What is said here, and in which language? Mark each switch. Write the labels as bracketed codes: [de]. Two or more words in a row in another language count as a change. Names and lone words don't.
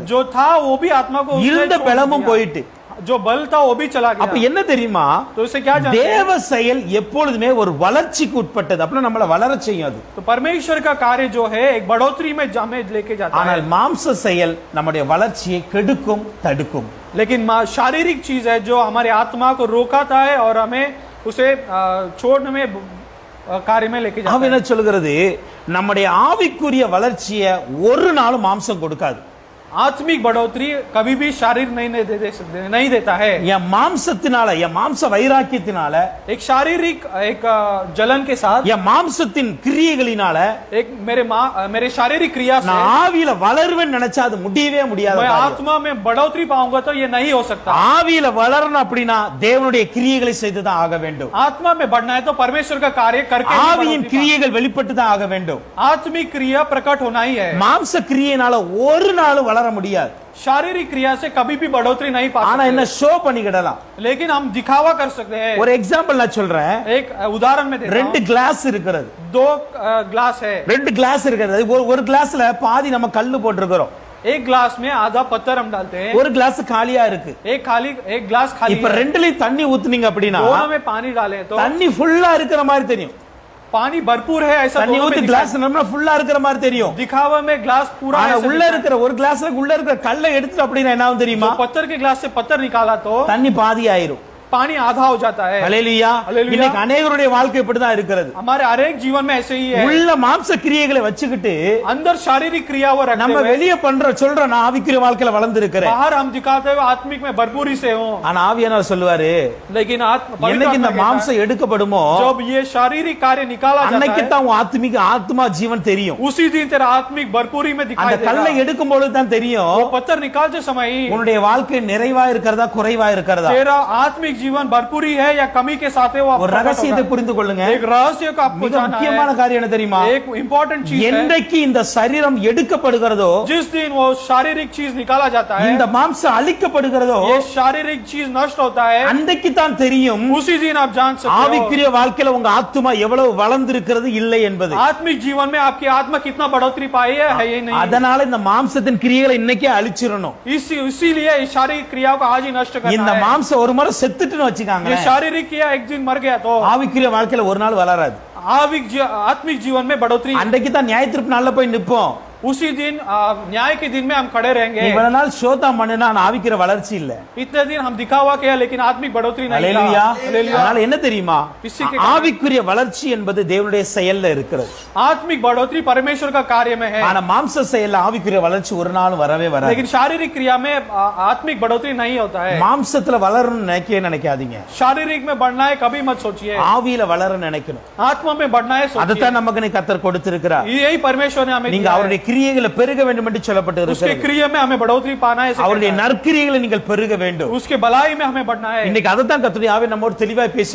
[hi] जो था वो भी आत्मा को उसने [ta] இருந்த [hi] छोड़ [ta] பலமும் [hi] दिया. [ta] போயிட்டு [hi] जो बल था वो भी चला [ta] அப்ப [hi] गया. [ta] என்ன தெரியுமா? [hi] तो इससे क्या जानते हैं? [ta] தேவ செயல் எப்பொழுதுமே ஒரு வளர்ச்சிக்கு உட்பட்டது. அப்ப நம்மள வளர செய்யும் அது. [hi] तो परमेश्वर का कार्य जो है एक बढ़ोतरी में हमें लेके जाता है. [ta] ஆனால் மாம்ச செயல் நம்முடைய வளர்ச்சியை கெடுக்கும், தடுக்கும். [hi] लेकिन शारीरिक चीज है जो हमारे आत्मा को रोकाता है और हमें उसे छोड़ने में कार्य में लेके जाता [ta] அவன் [hi] है. [ta] என்ன சொல்கிறது? நம்முடைய ஆவிக்குரிய வளர்ச்சியை ஒரு நாளும் மாம்சம் கொடுக்காது. [hi] आत्मिक बढ़ोतरी कभी भी शारीरिक नहीं देता है. [ta] என் மாம்சத்தினால, என் மாம்ச வைராக்கியத்தினால, [hi] एक शारीरिक एक जलन के साथ, [ta] என் மாம்சத்தின் கிரியைகளினால [hi] एक मेरे शारीरिक क्रिया से [ta] நான் ஆவியில வளருவேன்னு நினைச்சா அது முடியவே முடியாது. [hi] मैं आत्मा में बढ़ोतरी पाऊंगा तो ये नहीं हो सकता. [ta] ஆவியில வளரணும் அப்படின்னா தேவனுடைய கிரியைகளை செய்து தான் ஆக வேண்டும். [hi] आत्मा में बढ़ना है तो परमेश्वर का कार्य करके ही [ta] ஆவியின் [hi] बढ़ोतरी [ta] கிரியைகள் வெளிப்பட்டு தான் ஆக வேண்டும். [hi] आत्मिक क्रिया प्रकट होना ही है. [ta] மாம்ச கிரியையினால ஒரு நாள் வளர முடியாது. [hi] शारीरिक क्रिया से कभी भी बढ़ोतरी नहीं पा [ta] ஆனா என்ன [hi] सकते. [ta] ஷோ பண்ணிக்கிடலாம். [hi] लेकिन हम दिखावा कर सकते हैं. [ta] ஒரு எக்ஸாம்பிள் நான் சொல்றேன். [hi] एक उदाहरण में देता [ta] ரெண்டு [hi] हूं. [ta] கிளாஸ் இருக்கிறது. [hi] 2 ग्लास है. [ta] ரெண்டு கிளாஸ் இருக்கிறது. ஒரு கிளாஸ்ல பாதி நம்ம கல்லு போட்டுருக்கிறோம். [hi] एक ग्लास में आधा पत्थर हम डालते हैं. [ta] ஒரு கிளாஸ் காலியா இருக்கு. [hi] एक ग्लास खाली [ta] இப்ப [hi] है. [ta] ரெண்டுலயும் தண்ணி ஊத்துனீங்க அப்படின்னா [hi] दोनों में पानी डालें तो [ta] தண்ணி ஃபுல்லா இருக்கிற மாதிரி தெரியும். [hi] पानी भरपूर है ऐसा [ta] தண்ணி [hi] दोनों [ta] ஊத்தி [hi] में [ta] கிளாஸ் நம்ம ஃபுல்லா இருக்கிற மாதிரி தெரியும். [hi] दिखावा में ग्लास पूरा [ta] ஆனா [hi] ऐसा [ta] உள்ள [hi] दिखता है. [ta] இருக்கிற ஒரு கிளாஸ்ல உள்ள இருக்கிற கல்லை எடுத்துட்டு அப்படின்னா என்ன ஆகும் தெரியுமா? [hi] जो पत्थर के ग्लास से पत्थर निकाला तो [ta] தண்ணி பாதி ஆயிரும். [hi] पानी आधा हो जाता है. [ta] ஹல்லேலூயா. ஹல்லேலூயா. இன்னைக்கு अनेகருடைய வாழ்க்கை இப்படிதான் இருக்கிறது. [hi] हमारे हर एक जीवन में ऐसे ही है. [ta] உள்ள மாம்ச கிரியைகளை வச்சுக்கிட்டு [hi] अंदर शारीरिक क्रिया वो रखते [ta] நம்ம [hi] हुए [ta] வெளிய சொல்ற நான் ஆவிக்குரிய வாழ்க்கையில வளர்ந்து இருக்கிறேன். [hi] बाहर हम दिखाते हुए आत्मिक में भरपूरी से हो. [ta] ஆனா ஆவியானவர் சொல்லுவாரு, [hi] लेकिन [ta] என்னைக்கு இந்த [hi] पवित्र [ta] மாம்சம் எடுக்கப்படுமோ [hi] जब ये शारीरिक कार्य निकाला [ta] அன்னைக்கு [hi] जाता [ta] தான் உன் ஆத்மா ஜீவன் தெரியும். [hi] है उसी दिन तेरा आत्मिक भरपूरी में [ta] அந்த [hi] दिखाई [ta] கல்லை [hi] देगा. [ta] எடுக்கும் பொழுது தான் தெரியும் [hi] वो पत्थर निकालते समय ही [ta] உன்னுடைய வாழ்க்கை நிறைவா இருக்கிறதா குறைவா இருக்கிறதா. [hi] तेरा आत्मिक जीवन भरपूरी है या कमी के साथ है वो [ta] ஒரு [hi] प्रकट [ta] ரகசியத்தை [hi] होगा. [ta] புரிந்து கொள்ளுங்க. [hi] एक रहस्य को आपको [ta] மிக [hi] जानना [ta] முக்கியமான [hi] है. [ta] காரியம் என்ன தெரியுமா? [hi] एक इम्पोर्टेंट चीज है. [ta] என்றைக்கு இந்த சரீரம் எடுக்கப்படுகிறதோ, [hi] जिस दिन वो शारीरिक चीज निकाला जाता है, [ta] இந்த மாம்சம் அழிக்கப்படுகிறதோ, [hi] ये शारीरिक चीज नष्ट होता है, [ta] அன்றைக்கு தான் தெரியும் [hi] उसी दिन आप जान सकते हो [ta] ஆவிக்குரிய வாழ்க்கையில உங்க ஆத்துமா எவ்வளவு வளர்ந்திருக்கிறது இல்லை என்பது. [hi] आत्मिक जीवन में आपकी आत्मा कितना बढ़ोतरी पाई है ये नहीं. [ta] அதனால இந்த மாம்சத்தின் கிரியைகளை இன்னைக்கே அழிச்சிரணும். [hi] इसीलिए इस शारीरिक क्रियाओं को आज ही नष्ट [ta] இந்த [hi] करना है. [ta] மாம்சம் ஒரு முறை செத்துட்டுன்னு வச்சுக்காங்க, [hi] ये शारीरिक क्रिया एक दिन मर गया तो [ta] ஆவிக்குரிய வாழ்க்கையில ஒரு நாள் வளராது. [hi] आत्मिक जीवन में बढ़ोतरी [ta] அன்றைக்கு தான் நியாயத்தீர்ப்பு நாள்ல போய் நிப்போம். [hi] उसी दिन न्याय के दिन में हम खड़े रहेंगे। [ta] இவ்வளவு நாள் சோதம் பண்ணுனா ஆவிக்கிற வளர்ச்சி இல்ல. [hi] इतने दिन हम दिखावा किया लेकिन आत्मिक बढ़ोतरी नहीं [ta] ஹalleluya. [hi] हालेलुया। [ta] அதனால என்ன தெரியுமா? [hi] इसी के [ta] ஆவிக்குரிய வளர்ச்சி என்பது தேவனுடைய செயல்ல இருக்கிறது. [hi] आत्मिक बढ़ोतरी परमेश्वर का कार्य में है। [ta] ஆனா மாம்ச செயல்ல ஆவிக்குரிய வளர்ச்சி ஒரு நாளும் வரவே வராது. [hi] लेकिन शारीरिक क्रिया में आत्मिक बढ़ोतरी नहीं होता है। [ta] மாம்சத்துல வளரணும்னு நினைக்காதீங்க. [hi] शारीरिक में बढ़ना है कभी मत सोचिए। [ta] ஆவியில வளர நினைக்கணும். [hi] आत्मा में बढ़ना है सोचिए। [ta] அதத்தான் நமக்கு கர்த்தர் கொடுத்திருக்கிறார். [hi] यही परमेश्वर ने हमें [ta] நீங்க அவருடைய கிரியைகளை பெருக வேண்டும் என்று சொல்லப்பட்டிருக்கிறது. [hi] उसके क्रिया में हमें बढ़ोतरी पाना है। [ta] அவருடைய நற்கிரியைகளை நீங்கள் பெருக வேண்டும். [hi] उसके भलाई में हमें बढ़ना है। [ta] இன்னைக்கு அதத்தான் கர்த்தருடைய ஆவி நம்மோடு தெளிவாய் பேசிக்